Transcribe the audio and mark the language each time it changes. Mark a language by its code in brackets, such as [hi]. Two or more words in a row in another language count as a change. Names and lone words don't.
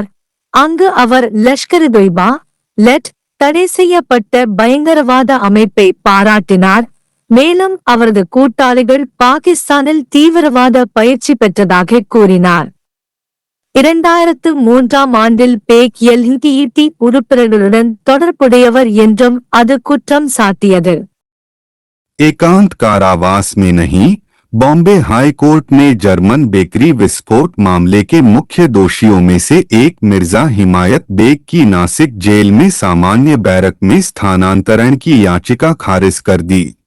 [ta] அங்கு அவர் லஷ்கர்-இ-தொய்பா லெட் தடை செய்யப்பட்ட பயங்கரவாத அமைப்பை பாராட்டினார். மேலும் அவரது கூட்டாளிகள் பாகிஸ்தானில் தீவிரவாத பயிற்சி பெற்றதாக கூறினார். 2003ஆம் ஆண்டில் பேக் எல்டிடி உறுப்பினர்களுடன் தொடர்புடையவர் என்றும் அது குற்றம் சாட்டியது. [hi] एकांत कारावास में नहीं, बॉम्बे हाई कोर्ट ने जर्मन बेकरी विस्फोट मामले के मुख्य दोषियों में से एक मिर्जा हिमायत बेग की नासिक जेल में सामान्य बैरक में स्थानांतरण की याचिका खारिज कर दी।